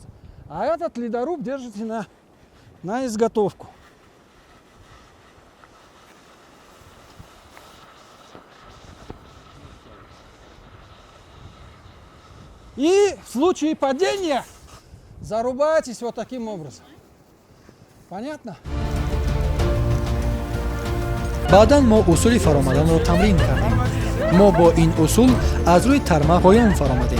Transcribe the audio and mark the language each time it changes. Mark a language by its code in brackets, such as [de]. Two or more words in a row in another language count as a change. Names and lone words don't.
[ru] А этот ледоруб держите на изготовку. И в случае падения зарубаетесь вот таким образом. Понятно? [tg] баъдан мо усули фаромаданро тамрин кардем. мо бо ин усул аз рӯи тарма поён фаромадем.